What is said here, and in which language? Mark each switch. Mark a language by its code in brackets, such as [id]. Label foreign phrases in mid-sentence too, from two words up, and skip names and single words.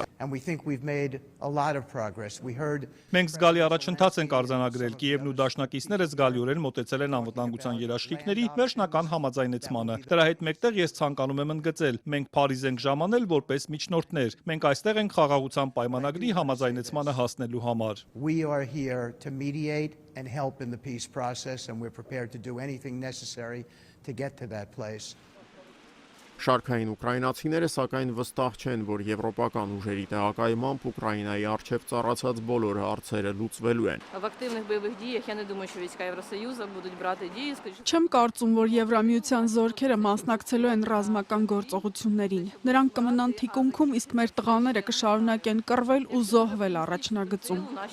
[hy] Մենք զգալի առաջընթաց ենք արձանագրել։ Կիևն ու դաշնակիցները զգալիորեն մոտեցել են անվտանգության երաշխիքների վերջնական համաձայնեցմանը։ Դրա հետ մեկտեղ ես ցանկանում եմ ընդգծել, մենք Փարիզ ենք ժամանել որպես միջնորդներ։ Մենք այստեղ ենք խաղաղության պայմանագրի համաձայնեցմանը հասնելու համար։ [en] We are here to mediate and help in the peace process, and we're prepared to do anything necessary to get to that place. [hy] Շարքային ուկրաինացիները սակայն վստահ չեն, որ եվրոպական ուժերի տեղակայմամբ Ուկրաինայի առջև ծառացած բոլոր հարցերը լուծվելու են։ Չեմ կարծում, որ Եվրամիության զորքերը մասնակցելու են ռազմական գործողություններին։ Նրանք կմնան թիկունքում, իսկ մեր տղաները կշարունակեն կռվել ու զոհվել առաջնագծում։